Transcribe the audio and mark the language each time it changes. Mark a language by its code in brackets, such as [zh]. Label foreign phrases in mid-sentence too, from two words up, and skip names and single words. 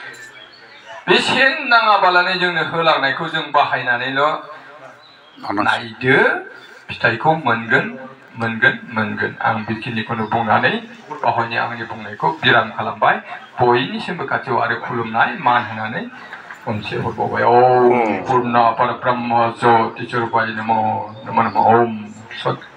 [brx] बेसेन नाङाबालानो जोंनो होलांनायखौ जों बाहायनानैल' नायदो फिथाइखौ मोनगोन आं बेखिनिखौनो बुंनानै बावहायनो आंनि बुंनायखौ बिराम खालामबाय बयनिसिमबो खाथियाव आरो खुलुमनाय मान होनानै खनसे हरबावबाय [sa] ओम पूर्ण परब्रह्म ज्योति स्वरूपाय नमो नमः ओम सत